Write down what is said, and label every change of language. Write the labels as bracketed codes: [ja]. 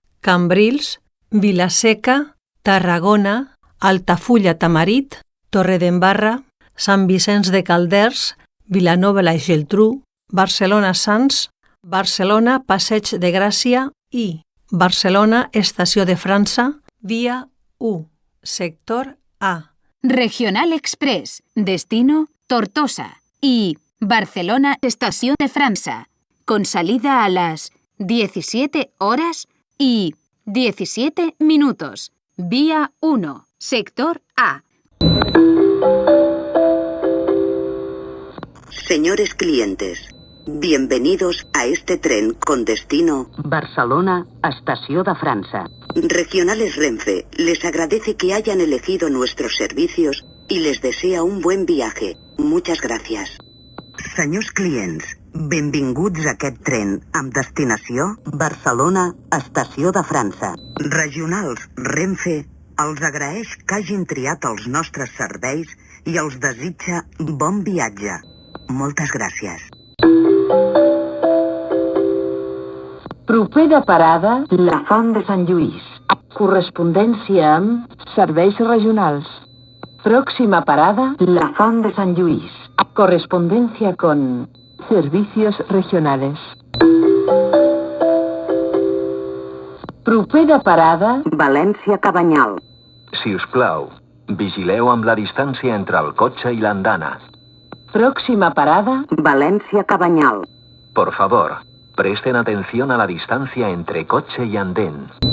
[ca] Cambrils, Vilaseca, Tarragona, Altafulla Tamarit, Torredembarra, Sant Vicenç de Calders, Vilanova la Geltrú, Barcelona Sants, Barcelona Passeig de Gràcia i Barcelona Estació de França, via 1, sector A. [es] Regional Express, destino Tortosa y Barcelona Estación de Francia, con salida a las 17 horas y 17 minutos. Vía 1, sector A. Señores clientes, bienvenidos a este tren con destino Barcelona Estació de França. Regionales Renfe les agradece que hayan elegido nuestros servicios y les desea un buen viaje. Muchas gracias. [ca] Senyors clients, benvinguts a aquest tren amb destinació Barcelona Estació de França. Regionals Renfe els agraeix que hagin triat els nostres serveis i els desitja bon viatge. Moltes gràcies. Propera parada, La Font de Sant Lluís. Correspondència amb Serveis regionals. [es] próxima parada, La Font de Sant Lluís. Correspondencia con Servicios regionales. [ca] propera parada, València Cabanyal. Si us plau, vigileu amb la distància entre el cotxe i l'andana. [es] próxima parada, València Cabanyal. Por favor, presten atención a la distancia entre coche y andén.